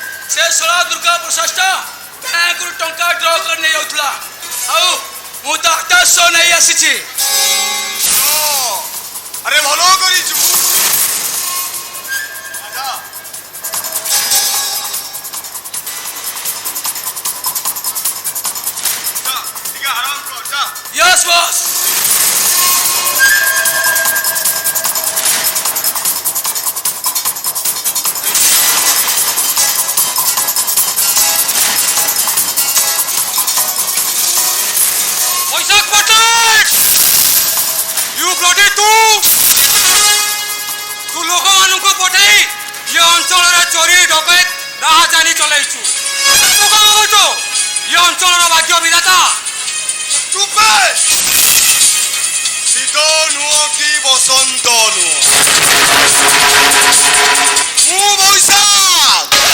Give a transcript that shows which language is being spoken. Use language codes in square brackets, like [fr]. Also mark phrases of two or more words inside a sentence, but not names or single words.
[or] ସେ ଶଳା ଦୁର୍ଗା ପ୍ରଶାସନ ବ୍ୟାଙ୍କରୁ ଟଙ୍କା ଡ୍ର କରି ନେଇ ଯାଉଥିଲା ଆଉ ମୁଁ ତା 800 ନେଇ ଆସିଛି। ଆରେ ଭଲ କରିଛୁ ରାଜା। ଟିକେ ଆରାମ କର ଯା। [en] Yes boss. [or] वैशाख पट्टनायक [en] you bloody [or] तू ଲୋକମାନଙ୍କୁ ପଠାଇ ଏ ଅଞ୍ଚଳରେ ଚୋରି ଡକାୟତ ରାହାଜାନୀ ଚଲେଇଛୁ। ତୁ କଣ କରୁଛୁ? ଏ ଅଞ୍ଚଳର ଭାଗ୍ୟ ବିଧାତା। ଚୁପ ଶୀତ ନୁହଁ କି ବସନ୍ତ ନୁହଁ ମୁଁ ବୈଶାଖ